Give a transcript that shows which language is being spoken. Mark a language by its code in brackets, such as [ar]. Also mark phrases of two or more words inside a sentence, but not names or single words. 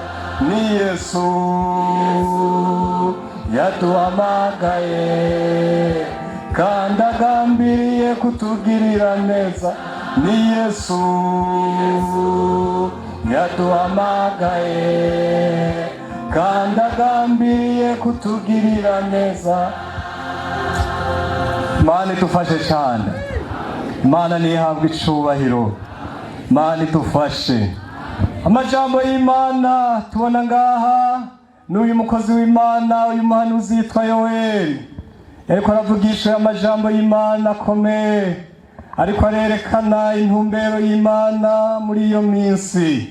[rn] Ni Yesu yaduhamagaye kandi agambiriye kutugirira neza. Ni Yesu yaduhamagaye kandi agambiriye kutugirira neza. Imana idufashe cyane. Imana nihabwe icubahiro. Imana idufashe. Amajambo y'Imana tubona ngaha n'uyu mukozi w'Imana, uyu muhanuzi yitwa Yoweli, ariko aravugisha amajambo y'Imana akomeye, ariko arerekana intumbero y'Imana muri iyo minsi.